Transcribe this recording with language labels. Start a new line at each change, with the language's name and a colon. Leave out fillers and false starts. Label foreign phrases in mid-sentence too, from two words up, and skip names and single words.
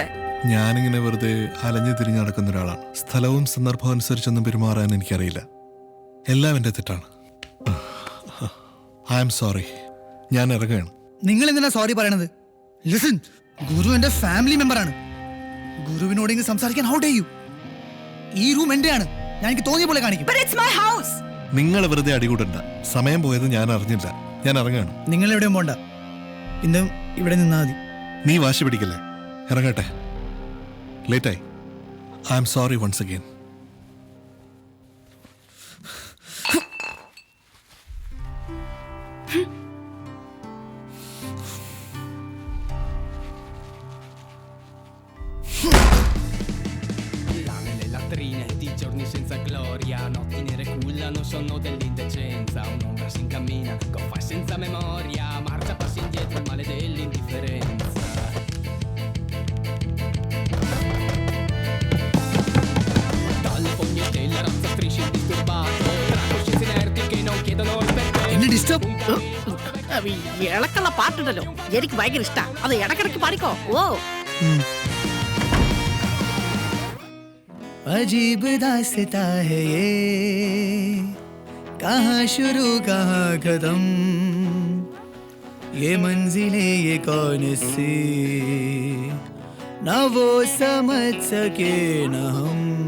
Malayalam: ഞാനിങ്ങനെ വെറുതെ അലഞ്ഞു തിരിഞ്ഞ് നടക്കുന്ന ഒരാളാണ്. സ്ഥലവും സന്ദർഭവും അനുസരിച്ചൊന്നും പെരുമാറാൻ എനിക്കറിയില്ല. എല്ലാം എൻ്റെ തെറ്റാണ്.
English: I am sorry.
Malayalam: ഞാൻ ഇറങ്ങുകയാണ്. നിങ്ങൾ എന്തിനാ സോറി പറയണത്? ലിസൺ, ഗുരു എന്റെ
English: family member ആണ്.
Malayalam: ഗുരുവിനോട് ഇങ്ങനെ സംസാരിക്കാൻ
English: how dare you?
Malayalam: ഈ റൂം എന്റെയാണ്. ഞാൻ എനിക്ക് തോന്നിയ പോലെ കാണിക്കും.
English: But it's my house.
Malayalam: നിങ്ങൾ വെറുതെ അടികൂടണ്ട. സമയം പോയത് ഞാൻ അറിഞ്ഞില്ല. ഞാൻ ഇറങ്ങുകയാണ്. നിങ്ങൾ എവിടെയും പോണ്ട, ഇന്നും ഇവിടെ നിന്നാ മതി. നീ വാശി പിടിക്കല്ലേ? ഇറങ്ങട്ടെ. ലേറ്റായി.
English: I am sorry once again.
Italian: Di giorni senza gloria, notti nere cullano, sono dell'indecenza. Un'ombra si incammina, goffa senza memoria, marcia passi indietro, il male dell'indifferenza. Dalle fogne della razza strisci indisturbato, tra coscienze inerti che non chiedono il perché.
Malayalam: എന്നെ ഡിസ്റ്റർബ്. ഇളക്കുള്ള പാട്ടുണ്ടല്ലോ, എനിക്ക് ഭയങ്കര ഇഷ്ടാ. അത് ഇടക്കിടക്ക് പാടിക്കോ. ഓ
Hindi: अजीब दास्ता है ये, कहाँ शुरू कहाँ खत्म, ये मंजिलें ये कौन सी, ना वो समझ सके ना हम.